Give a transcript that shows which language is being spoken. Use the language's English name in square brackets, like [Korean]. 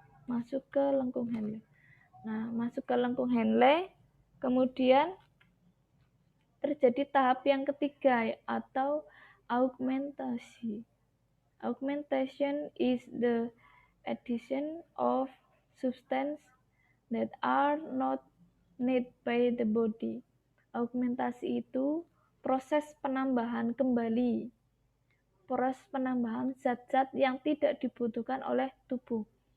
[Indonesian] Masuk ke lengkung Henle. Nah, masuk ke lengkung Henle, kemudian terjadi tahap yang ketiga atau augmentasi. [English] Augmentation is the addition of substance that are not needed by the body. [Indonesian] Augmentasi itu proses penambahan kembali. Proses penambahan zat-zat yang tidak dibutuhkan oleh tubuh.